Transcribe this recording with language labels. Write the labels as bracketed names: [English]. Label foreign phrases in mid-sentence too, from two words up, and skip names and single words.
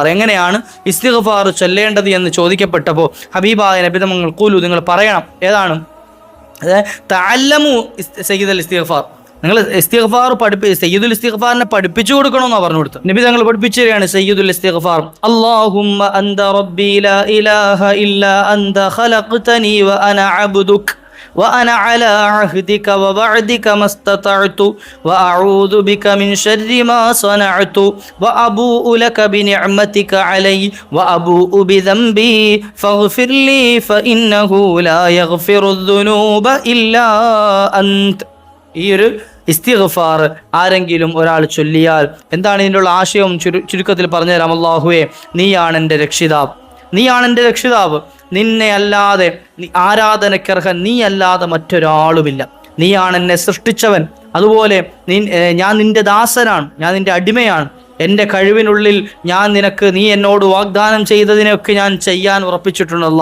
[Malayalam] എങ്ങനെയാണ് ഇസ്തിഗ്ഫാർ ചൊല്ലേണ്ടത് എന്ന് ചോദിക്കപ്പെട്ടപ്പോൾ ഹബീബായ നബി തങ്ങൾ ഖൂലു, നിങ്ങൾ പറയണം, ഏതാണ്? [Arabic] تعلموا سيد الاستغفار, [Malayalam] നിങ്ങൾ ഇസ്തിഗ്ഫാർ [Arabic] سيد الاستغفار [Malayalam] പഠിപ്പിച്ചു കൊടുക്കണമെന്നാണ് പറഞ്ഞു കൊടുത്തത്. നബി തങ്ങൾ പഠിപ്പിച്ചു തരികയാണ് [Arabic] سيد الاستغفار. اللهم أنت ربي لا إله إلا أنت خلقتني وأنا عبدك وأنا على عهدك ووعدك ما استطعت وأعوذ بك من شر ما صنعت وأبوء لك بنعمتك علي وأبوء بذنبي فاغفر لي فإنه لا يغفر الذنوب إلا أنت. [Malayalam] ഈ ഒരു ഇസ്തിഗ്ഫാർ ആരെങ്കിലും ഒരാൾ ചൊല്ലിയാൽ എന്താണ് ഇതിൻ്റെ ഉള്ള ആശയം ചുരുക്കത്തിൽ പറഞ്ഞുതരാം. അല്ലാഹുവേ നീയാണ് എൻ്റെ രക്ഷിതാവ്, നീയാണ് എൻ്റെ രക്ഷിതാവ്, നിന്നെ അല്ലാതെ ആരാധനക്കർഹൻ നീ അല്ലാതെ മറ്റൊരാളുമില്ല, നീയാണ് എന്നെ സൃഷ്ടിച്ചവൻ, അതുപോലെ ഞാൻ നിൻ്റെ ദാസനാണ്, ഞാൻ നിൻ്റെ അടിമയാണ്, എൻ്റെ കഴിവിനുള്ളിൽ നീ എന്നോട് വാഗ്ദാനം ചെയ്തതിനൊക്കെ ഞാൻ ചെയ്യാൻ ഉറപ്പിച്ചിട്ടുണ്ടല്ലോ.